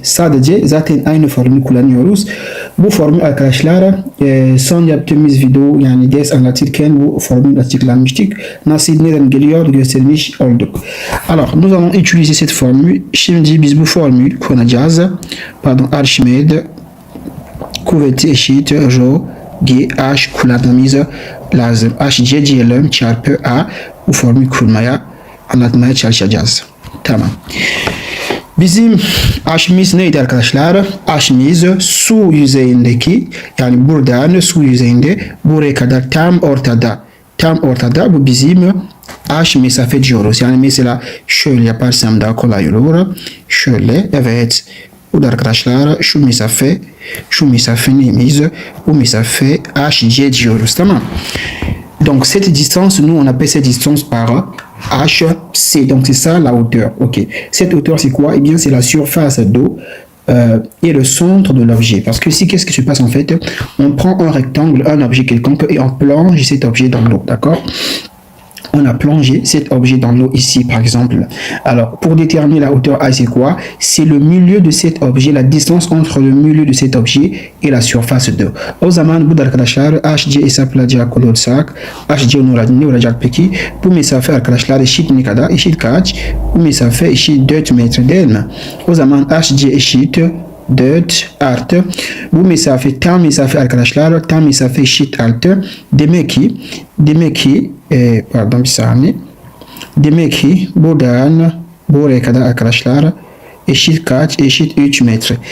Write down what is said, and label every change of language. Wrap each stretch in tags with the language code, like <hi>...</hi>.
<tr>Sadece zaten aynı formülü kullanıyoruz. Bu formül arkadaşlar son yaptığımız video yani ders anlatırken bu formül açıklanmıştık. Nasıl neden geliyor göstermiş olduk.</tr> <fr>Alors nous allons utiliser cette formule.</fr> <tr>Şimdi biz bu formülü kullanacağız. Pardon, Archimède kuvveti eşit Rho G H kullanmamız lazım. HC diyelim çarpı A, bu formülü anlatmaya çalışacağız. Tamam. Bizim H'miz neydi arkadaşlar? H'miz su yüzeyindeki, yani buradan su yüzeyinde buraya kadar tam ortada bu bizim H mesafe diyoruz. Yani mesela şöyle yaparsam daha kolay olur. Şöyle, evet. Bu da arkadaşlar şu mesafe neyimiz? Bu mesafe HC diyoruz, tamam.</tr> <fr>Donc cette distance, nous on appelle cette distance par HC, donc c'est ça la hauteur. Ok. Cette hauteur c'est quoi? Eh bien c'est la surface d'eau et le centre de l'objet. Parce que ici qu'est-ce qui se passe en fait? On prend un rectangle, un objet quelconque et on plonge cet objet dans l'eau, d'accord? On a plongé cet objet dans l'eau ici par exemple. Alors pour déterminer la hauteur A c'est quoi? C'est le milieu de cet objet, la distance entre le milieu de cet objet et la surface d'eau.</fr> <tr>O zaman bu da arkadaşlar HC hesaplayacak olursak HC ne olacak peki? Bu mesafe arkadaşlar eşit ne kadar? Eşit kaç? Bu mesafe eşit 4 metre değil mi? O zaman HC eşit 4 artı bu mesafe tam mesafe arkadaşlar, tam mesafe eşit artı demek ki pardon bir saniye, demek ki buradan buraya kadar arkadaşlar eşit kaç? Eşit 3 metre.</tr>